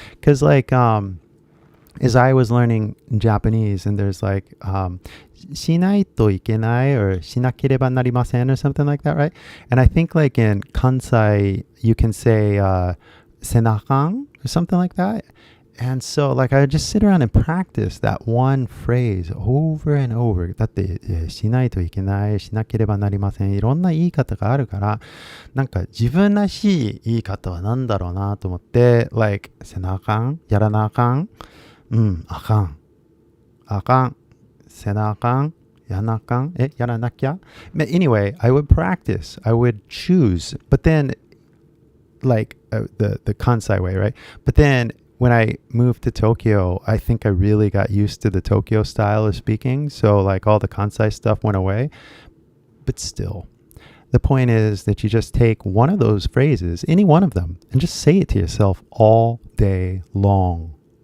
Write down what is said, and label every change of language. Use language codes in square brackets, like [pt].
[en] Because like, as I was learning Japanese and there's like, [ja] しないといけない [en] or [ja] しなければなりません [en] or something like that, right? And I think like in Kansai, you can say, [ja] せなあかん [en] or something like that. And so like I just sit around and practice that one phrase over and over. [ja] だってしないといけない、しなければなりません。いろんな言い方があるから、なんか自分らしい言い方は何だろうなと思って、like せなあかん、やらなあかん、あかん、あかん、せなあかん、やらなあかん、やらなきゃ。 [en] Anyway, I would practice. I would choose. But then like the Kansai way, right? But then when I moved to Tokyo, I think I really got used to the Tokyo style of speaking. So like all the Kansai stuff went away. But still, the point is that you just take one of those phrases, any one of them, and just say it to yourself all day long.